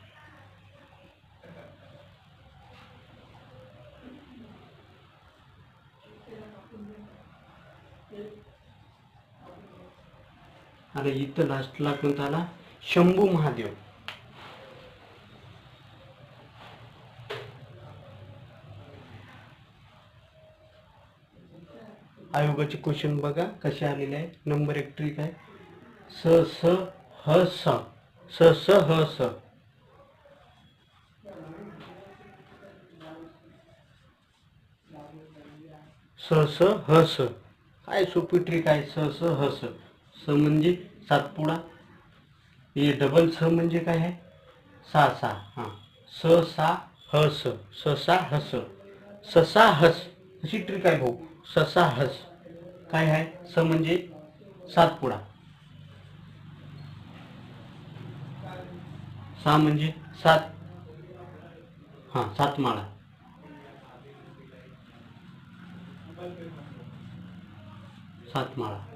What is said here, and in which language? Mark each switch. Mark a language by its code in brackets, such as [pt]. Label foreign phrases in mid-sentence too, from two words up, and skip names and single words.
[mr] अरे इथं लास्टला कोणता आला? शंभू महादेव. आयोगाचे क्वेश्चन बघा कसे आलेले आहे. नंबर 1 ट्रिक आहे. स स ह स. स स ह स. स स ह स. काय सोपी ट्रिक आहे. स स ह स. स म्हणजे सातपुडा. हे डबल स म्हणजे काय आहे? सा सा. हां, स सा ह स. स सा ह स. ससा हस. अशी ट्रिक आहे भाऊ. ससा हस काय आहे? स म्हणजे सातपुडा. सा म्हणजे सात. हां, सातमाळा. सातमाळा.